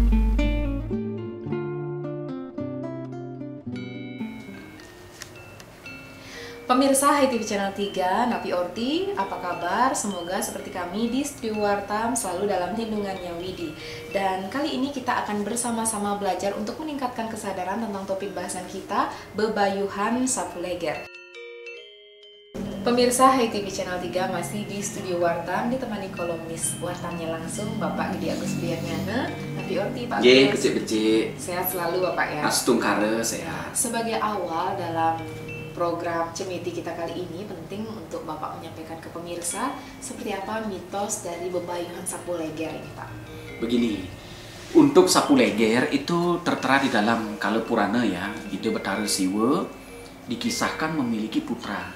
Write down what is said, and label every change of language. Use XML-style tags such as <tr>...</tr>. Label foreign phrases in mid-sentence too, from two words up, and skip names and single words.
<id>Pemirsa HiTV Channel 3,</id> <ban>Napi Orti,</ban> <id>apa kabar? Semoga seperti kami di Studio Wartam selalu dalam lindungan Yang Widi. Dan kali ini kita akan bersama-sama belajar untuk meningkatkan kesadaran tentang topik bahasan kita, bebayuhan Sapuleger. Pemirsa Hai TV Channel 3 masih di Studio Wartam ditemani kolumnis Wartamnya langsung Bapak Gede Agus Biarnyana,</id> <ban>Nabi Orti</ban> <id>Pak.</id> <ban>Ye, becik-becik.</ban> <id>Sehat selalu Bapak ya. Astungkare sehat. Sebagai awal dalam program Cemeti kita kali ini penting untuk Bapak menyampaikan ke pemirsa seperti apa mitos dari bebayuhan sapu leger ini Pak. Begini, untuk sapu leger itu tertera di dalam Kala Purana ya, itu Betara Siwa dikisahkan memiliki putra.</id>